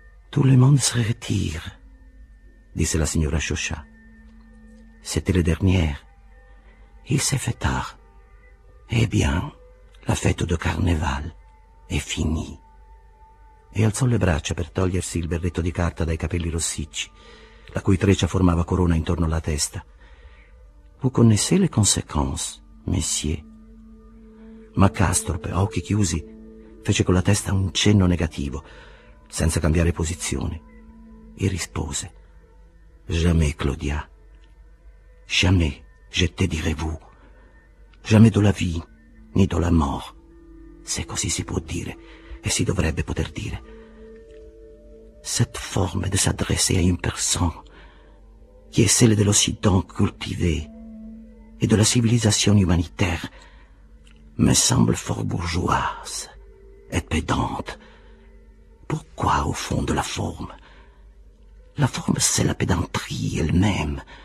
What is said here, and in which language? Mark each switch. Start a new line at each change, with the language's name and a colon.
French: «Tout le monde se retire»,
Italian: disse la signora
French: Chauchat. «C'était le dernier. Il s'est fait tard. Eh bien, la fête de carnaval è fini».
Italian: E alzò le braccia per togliersi il berretto di carta dai capelli rossicci, la cui treccia formava corona intorno alla testa.
French: «Vous connaissez les conséquences, messieurs?»
Italian: Ma Castorp, a occhi chiusi, fece con la testa un cenno negativo, senza cambiare posizione, e rispose:
French: «Jamais, Claudia. Jamais, je te dirai vous. Jamais de la vie, ni de la mort.
Italian: Se così si può dire, e si dovrebbe poter dire.
French: Cette forme de s'adresser à une personne qui est celle de l'Occident cultivé et de la civilisation humanitaire me semble fort bourgeoise et pédante. Pourquoi au fond de la forme? La forme, c'est la pédanterie elle-même.